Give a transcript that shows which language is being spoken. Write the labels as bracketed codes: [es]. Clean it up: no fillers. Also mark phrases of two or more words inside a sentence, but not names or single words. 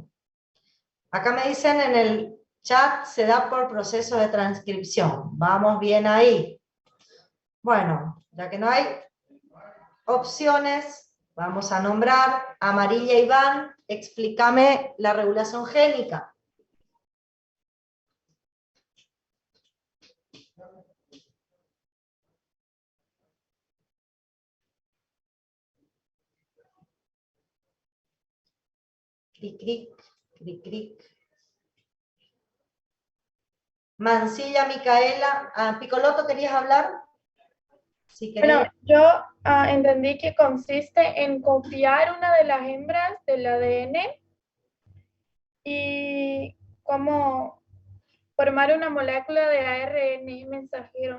[es] Acá me dicen en el chat, se da por proceso de transcripción. Vamos bien ahí. Bueno, ya que no hay opciones, vamos a nombrar a María Iván. Explícame la regulación génica. Cric, cric, cric, cric. Mancilla, Micaela. Picoloto, ¿querías hablar? Si Bueno, querías. yo entendí que consiste en copiar una de las hembras del ADN y como formar una molécula de ARN mensajero.